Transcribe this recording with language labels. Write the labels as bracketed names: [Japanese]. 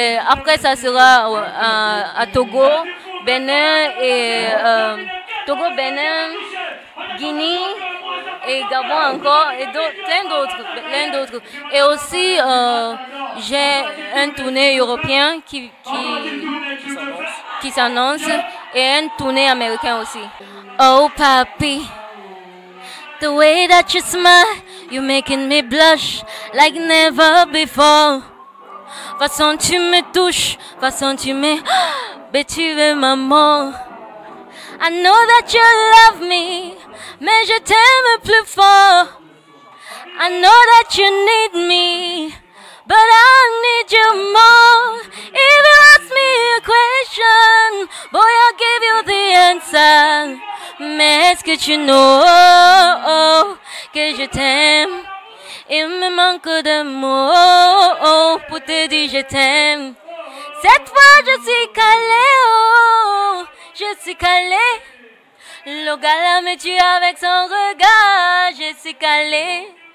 [French] Après ça sera à Togo, Bénin et Togo, Bénin, Guinée et Gabon encore et plein d'autres. Et aussi j'ai un tournée européen qui s'annonce et un tournée américain aussi. [English] Oh papi, the way that you smile, you're making me blush like never before. [French] Façon tu me touches, façon tu me... Mais tu veux maman. [English] I know that you love me, [French] mais je t'aime plus fort. [English] I know that you need me, but I need you more. If you ask me a question, boy, I'll give you the answer. [French] Mais est-ce que tu [English] know [French] que je t'aime? Il me manque de mots pour te dire je t'aime. Cette fois je suis calée, oh, je suis calée. Le gars me tue avec son regard. Je suis calé.